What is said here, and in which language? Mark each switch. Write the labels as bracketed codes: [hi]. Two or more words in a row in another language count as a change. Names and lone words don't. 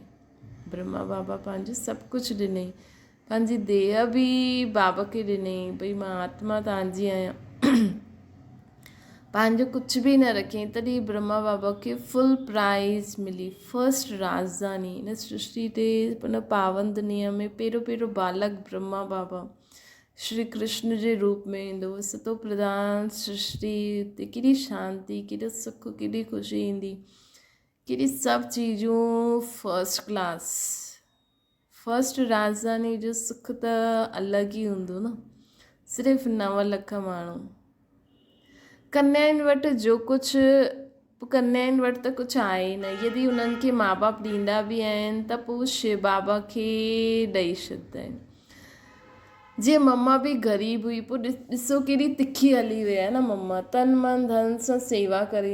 [sd] ब्रह्मा बाबा पंहिंजो सभु कुझु ॾिनई, पंहिंजी देह बि बाबा खे ॾिनई, भई मां आत्मा तव्हांजी आहियां। पंहिंजो कुझु बि न रखियईं, तॾहिं ब्रह्मा बाबा खे [en] full prize [sd] मिली। फर्स्ट राजधानी हिन सृष्टि ते, हुन पावन दुनिया में पहिरियों बालक ब्रह्मा बाबा श्री कृष्ण जे रूप में ईंदो। सतो प्रधान सृष्टि ते केॾी शांती, केॾो सुख, केॾी ख़ुशी ईंदी, केॾी सभु चीजूं [en] first class. [sd] फर्स्ट राजधानी जो सुख त अलॻि ई हूंदो न। सिर्फ़ु 9 लख माण्हू कन्याउनि वटि जो कुझु, कन्याउनि वटि त कुझु आहे ई न। यदि उन्हनि खे माउ बाप ॾींदा बि आहिनि त पोइ शिव बाबा खे ॾेई छॾींदा आहिनि। जीअं मम्मा बि ग़रीब हुई, पोइ ॾिसो केॾी तिखी हली वई आहे न मम्मा, तन मन धन सां सेवा करे।